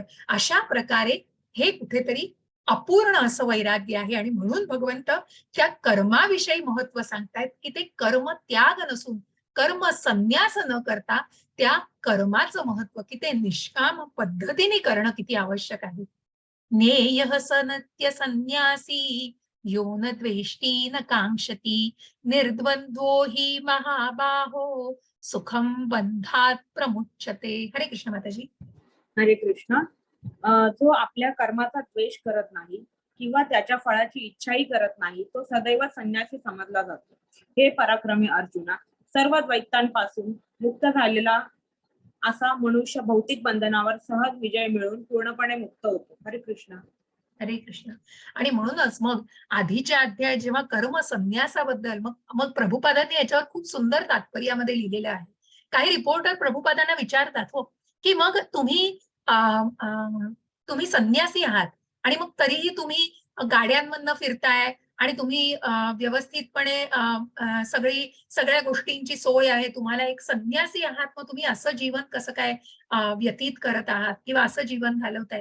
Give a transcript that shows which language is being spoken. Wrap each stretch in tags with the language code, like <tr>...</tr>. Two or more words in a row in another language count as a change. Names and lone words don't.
<mr>अशा प्रकारे हे कुठेतरी अपूर्ण असं वैराग्य आहे आणि म्हणून भगवंत त्या कर्माविषयी महत्व सांगतायत, की ते कर्म त्याग नसून कर्म संन्यास न करता त्या कर्माचं महत्व की ते निष्काम पद्धतीने करणं किती आवश्यक आहे.</mr> <sa>ज्ञेयः स नत्य संन्यासी यो न द्वेष्टी न कांक्षती निर्द्वंद्वो हि महाबाहो सुखम बंधात प्रमुच्यते.</sa> <mr>हरे कृष्ण माताजी. हरे कृष्ण. जो आपल्या कर्माचा द्वेष करत नाही किंवा त्याच्या फळाची इच्छाही करत नाही तो सदैव संन्यासी समजला जातो. हे पराक्रमी अर्जुना, सर्व द्वैतांपासून मुक्त झालेला असा मनुष्य भौतिक बंधनावर सहज विजय मिळवून पूर्णपणे मुक्त होतो. हरे कृष्ण. हरे कृष्ण. आणि म्हणूनच मग आधीच्या अध्याय जेव्हा कर्म संन्यासाबद्दल मग मग प्रभुपादांनी याच्यावर खूप सुंदर तात्पर्यामध्ये लिहिलेलं आहे. काही रिपोर्टर प्रभुपादांना विचारतात हो की मग तुम्ही संन्यासी आहात आणि मग तरीही तुम्ही गाड्यांमधनं फिरताय आणि तुम्ही व्यवस्थितपणे सगळ्या गोष्टींची सोय आहे, तुम्हाला एक संन्यासी आहात, मग तुम्ही असं जीवन कसं काय व्यतीत करत आहात किंवा असं जीवन घालवताय.</mr>